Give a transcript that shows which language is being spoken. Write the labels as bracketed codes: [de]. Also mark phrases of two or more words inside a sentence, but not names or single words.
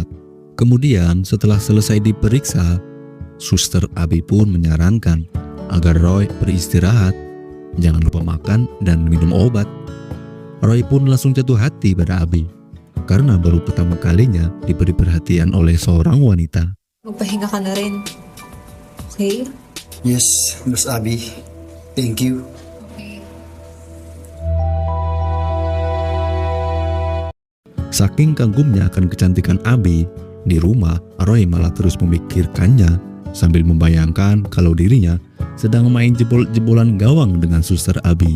[id] Kemudian setelah selesai diperiksa, suster Abi pun menyarankan agar Roy beristirahat, jangan lupa makan dan minum obat. Roy pun langsung jatuh hati pada Abi karena baru pertama kalinya diberi perhatian oleh seorang wanita. [tl] Magpahinga ka na rin. Okay? [en] Yes, Miss Abby. Thank you. Okay. [id] Saking kagumnya akan kecantikan Abi, di rumah Roy malah terus memikirkannya sambil membayangkan kalau dirinya sedang main jebol-jebolan gawang dengan suster Abi.